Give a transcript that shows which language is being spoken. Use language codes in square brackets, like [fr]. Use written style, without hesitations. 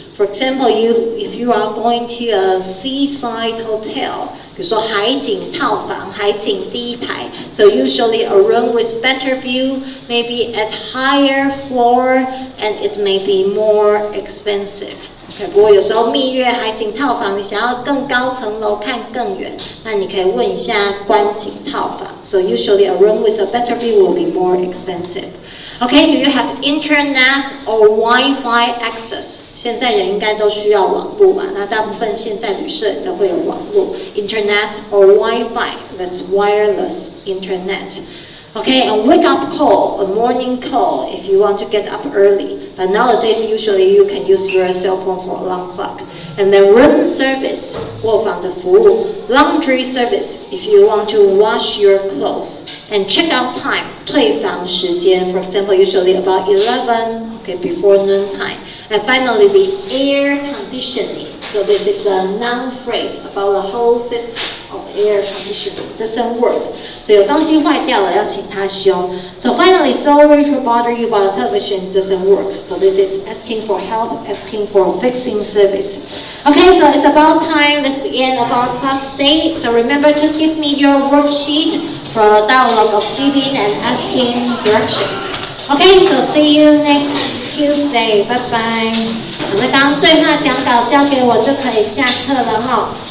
[en] For example, if you are going to a seaside hotel, [zh] 比如说海景套房，海景第一排 [en] so usually a room with better view, maybe at higher floor, and it may be more expensive. [zh] Okay, 不过有时候蜜月海景套房，你想要更高层楼看更远，那你可以问一下观景套房。 [en] So usually a room with a better view will be more expensive. Okay, do you have internet or Wi-Fi access? [zh] 现在人应该都需要网络嘛，那大部分现在旅社都会有网络 ， [en] Internet or Wi-Fi, that's wireless internet. Okay, a wake-up call, a morning call if you want to get up early. But nowadays, usually you can use your cell phone for alarm clock. And then room service, [zh] 卧房的服务 [en] laundry service if you want to wash your clothes. And check-out time, [zh] 退房时间 [en] for example, usually about 11, okay, before noon time. And finally, the air conditioning. So this is a noun phrase about the whole system of air conditioning. Doesn't work. [zh] So 有东西坏掉了，要请他修。 [en] So finally, sorry to bother you, but the television doesn't work. So this is asking for help, asking for fixing service. Okay, so it's about time. That's the end of our class today. So remember to give me your worksheet for dialogue of giving and asking directions. Okay, so see you next Tuesday. Bye bye. [zh] 那刚刚对话讲稿交给我就可以下课了哈。